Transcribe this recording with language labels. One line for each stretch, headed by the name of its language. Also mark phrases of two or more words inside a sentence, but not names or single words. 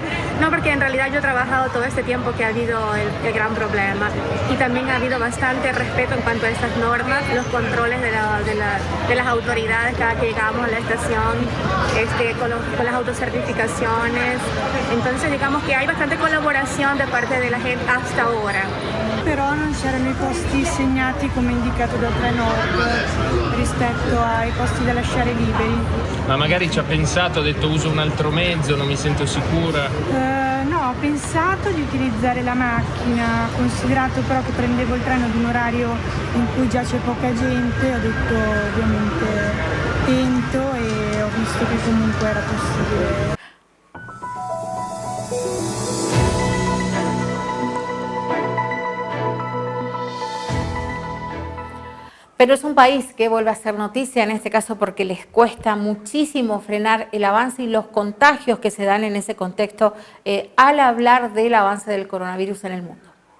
Spanish: No, porque en realidad yo he trabajado todo este tiempo que ha habido el gran problema y también ha habido bastante respeto en cuanto a estas normas, los controles de las autoridades cada que llegamos a la estación, con las autocertificaciones. Entonces digamos que hay bastante colaboración de parte de la gente hasta ahora.
Italian: Però non c'erano i posti segnati come indicato da Trenord rispetto ai posti da lasciare liberi. Ma magari ci ha pensato, ha detto uso un altro mezzo, non mi sento sicura? No, ho pensato di utilizzare la macchina, considerato però che prendevo il treno ad un orario in cui già c'è poca gente, ho detto ovviamente attento e ho visto che comunque era possibile.
Spanish: Pero es un país que vuelve a ser noticia, en este caso porque les cuesta muchísimo frenar el avance y los contagios que se dan en ese contexto al hablar del avance del coronavirus en el mundo.